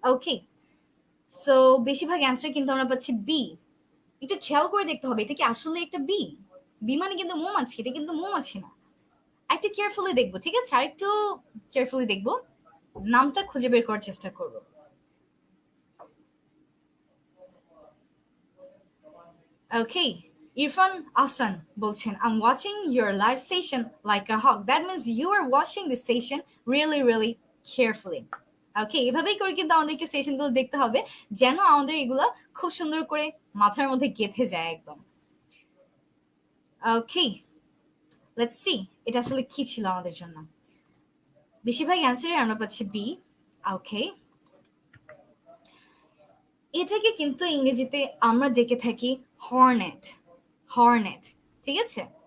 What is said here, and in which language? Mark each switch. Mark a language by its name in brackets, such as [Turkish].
[Bangla] ওকে, so বেশিরভাগ answer কিন্তু আমরা পাচ্ছি বি। একটু খেয়াল করে দেখতে হবে এটা কি আসলে একটা বি। বি মানে কিন্তু মৌমাছি, এটা কিন্তু মৌমাছি না। একটু কেয়ারফুলি দেখবো, ঠিক আছে? আর একটু কেয়ারফুলি দেখবো, নামটা খুঁজে বের করার চেষ্টা করব। [English] okay, [Bangla] ইরফান আহসান বলছেন [English] I'm watching your live session like a hawk. That means you are watching the session really really carefully. [Bangla] ওকে, এভাবেই করে কিন্তু আমাদেরকে সেশনগুলো দেখতে হবে যেন আমাদের এগুলা খুব সুন্দর করে মাথার মধ্যে গেঁথে যায় একদম। [English] okay, let's see [Bangla] এটা আসলে কি ছিল আমাদের জন্য। বেশিরভাগ অ্যান্সারে আমরা পাচ্ছি বি। ওকে, এটাকে কিন্তু ইংরেজিতে আমরা ডেকে থাকি হর্নেট, হর্নেট, ঠিক আছে?